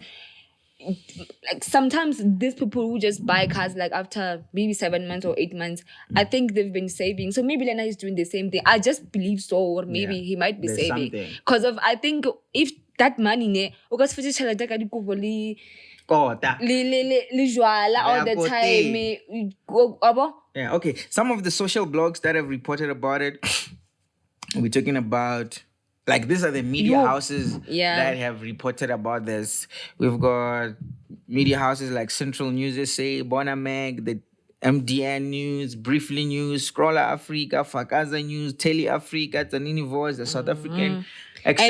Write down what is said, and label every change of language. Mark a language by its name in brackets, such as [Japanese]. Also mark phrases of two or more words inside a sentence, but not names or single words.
[English] Like sometimes these people who just buy cars like after maybe 7 months or 8 months, I think they've been saving. So maybe Lena is doing the same thing. I just believe so, or maybe he might be saving. Because I think if that money [Southern Sotho] Kota. Le jwala [English] all the [Southern Sotho] Kote. [English] time. Abo? Yeah, okay. Some of the social blogs that have reported about it, we're talking about, like, these are the media houses that have reported about this. We've got media houses like Central News SA, Bonamag, the MDN News, Briefly News, Scroller Africa, Fakaza News, Tele Africa, Tanini Voice, the South African, etc.